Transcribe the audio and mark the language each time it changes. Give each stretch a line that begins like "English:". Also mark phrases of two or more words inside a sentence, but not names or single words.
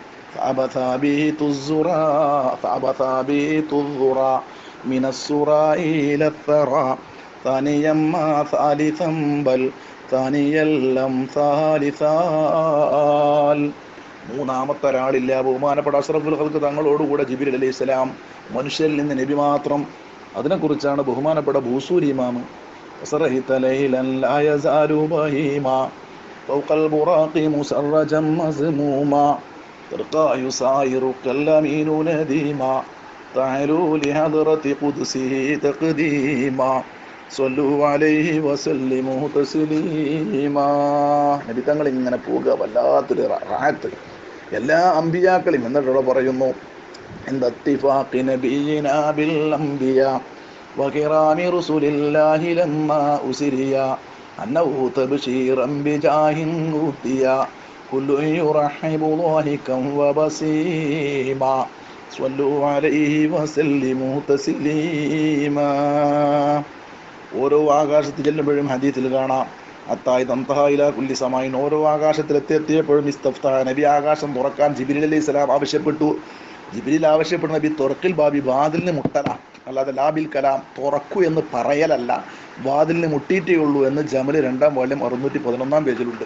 Malayalam: മൂന്നാമത്തെ ഒരാളില്ല. ബഹുമാനപ്പെട്ട അഷ്റഫുൽ ഖൽഖ് തങ്ങളോടുകൂടെ ജിബ്രീൽ അലൈഹിസ്സലാം, മനുഷ്യരിൽ നിന്ന് നബി മാത്രം. അതിനെക്കുറിച്ചാണ് ബഹുമാനപ്പെട്ട ബൂസൂരി ഇമാം
Arabic: فوق البراق مسرجا مزموما ترقى يساير كالأمين نديما تعالوا لحضرة قدسه تقديما صلوا عليه وسلموا تسليما.
Malayalam: നബി തങ്ങൾ ഇങ്ങനെ പോവുക, വല്ലാത്തൊരു റാഹത്ത്. എല്ലാ അമ്പിയാക്കളും എന്നിട്ടുള്ള പറയുന്നു,
Arabic: عند اتفاق نبينا بالأنبياء وكرام رسل الله لما أسريا أنه تبشيرا بجاه أوتيا كل يرحب ضاحكا وبسيما صلوا عليه وسلموا تسليما.
Malayalam: ഓരോ ആകാശത്തിൽ ചെല്ലുമ്പോഴും ഹദീസിൽ കാണാം,
Arabic: حتى انتهى إلى كل سماء,
Malayalam: ഓരോ ആകാശത്തിലെത്തിയപ്പോഴും ഇസ്തഫ്താഹ, നബി ആകാശം തുറക്കാൻ ജിബ്രീൽ
Arabic: عليه السلام
Malayalam: ആവശ്യപ്പെട്ടു. ജിബ്രീൽ ആവശ്യപ്പെടുന്ന നബി തുറക്കിൽ ബാബി, വാതിലിന് മുട്ടല, അല്ലാതെ
Arabic: لا بالكلام,
Malayalam: തുറക്കൂ എന്ന് പറയലല്ല, വാതിലിന് മുട്ടിയിട്ടേ ഉള്ളൂ എന്ന് ജമല് 2-ാം വാള്യം 611-ാം പേജിലുണ്ട്.